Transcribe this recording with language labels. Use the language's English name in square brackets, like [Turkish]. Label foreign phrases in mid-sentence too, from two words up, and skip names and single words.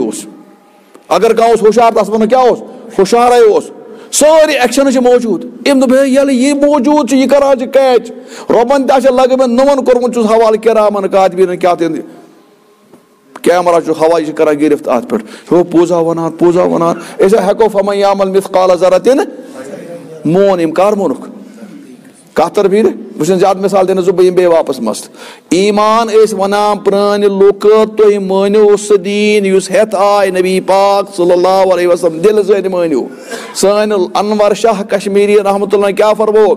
[Kashmiri] اوس اگر کانٛہہ اوس ہوشیار تس ونو کیٛاہ اوس ہوشیارے اوس سٲری ایکشن چھِ موجوٗد أمۍ دوٚپ ہے ییٚلہِ یہِ موجوٗد چھُ یہِ کران چھِ کیچ رۄبن تہِ آسہِ لگٲمٕتۍ نوٚمن کوٚرمُت چھُس حوالہٕ کِرامن کاتبیٖنن کیٛاہ تہِ کیمرا چھُ ہوا یہِ چھِ کران گرفت اتھ پٮ۪ٹھ ہو پوٗزا ونان أسۍ ہٮ۪کو [Arabic] فمن یعمل مثقال ذرۃ [Kashmiri] مون أمۍ کر مونُکھ کتھ طرف یی بہٕ چھُس زیادٕ مثال دِنہٕ بہٕ یِمہٕ بیٚیہِ واپس مست ایمان ٲسۍ ونان پرٛانہِ لُکہٕ تُہۍ مٲنِو سُہ دیٖن یُس ہٮ۪تھ آے نبی پاک [Arabic] صلی اللہ علیہ وسلم [Kashmiri] دِلہٕ سۭتۍ مٲنِو سٲنۍ انور شاہ کشمیری [Arabic] رحمتہ اللہ [Kashmiri] کیٛاہ فرمووُکھ